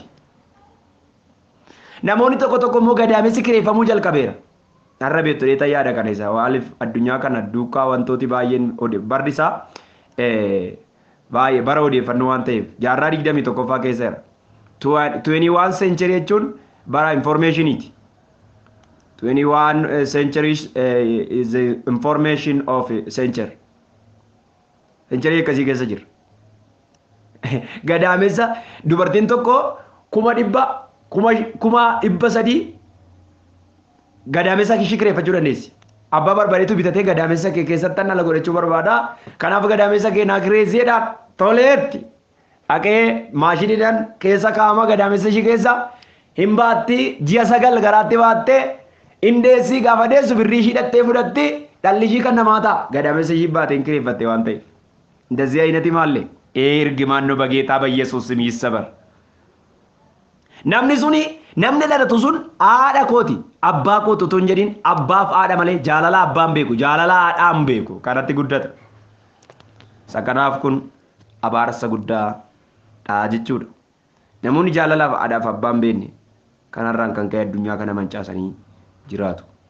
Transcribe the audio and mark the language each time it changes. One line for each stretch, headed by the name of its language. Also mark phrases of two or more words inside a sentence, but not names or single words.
Oromo: Namoonni tokko tokko immoo gadaamessi kireeffamuu jalqabeera. Har'a beektu dheetaa yaada kana isa waaliif addunyaa kana duukaa wantooti baay'een barri isaa baay'ee bara odeeffannoo waan ta'eef jaarraa 21ffaa keessa jira. 21 century jechuun bara informationiiti.
English: 21 centuries is the information of century.
Oromo: Century akkasii keessa jira. Gadaamessa dubartiin tokko 1,300 gadaamessa ishii kireeffachuu dandeessi. Abbaa barbadeetu bitatee gadaamessa kee keessatti dhala godhachuu barbaada. Kanaaf gadaamessa kee naa kireesseedhaan toleetti. Dhaqee maashiniidhaan keessa kaa'ama gadaamessa ishii keessa hin baatti ji'a 9 garaatti baattee indeessii gaafa deessu birrii ishii dhattee fudhatti dhalli ishii kan namaa ta'a. Gadaamessa ishii baatee hin kireeffatte waan ta'eef.
Amharic: እንደዚህ አይነት ማለ ኤርግማን ነው በጌታ በኢየሱስ ስም ይሰበር።
Oromo: namni suni namni dhalatu sun haadha kooti abbaa kootu otoo hin jedhin abbaaf haadha malee jaalala abbaan beeku jaalala haadhaan beeku kanatti guddata. Sakanaaf kun abaarsa guddaa jechuudha. Namoonni jaalalaaf haadhaaf abbaan beekne kanarraan kan ka'e addunyaa kana mancaasanii jiraatu.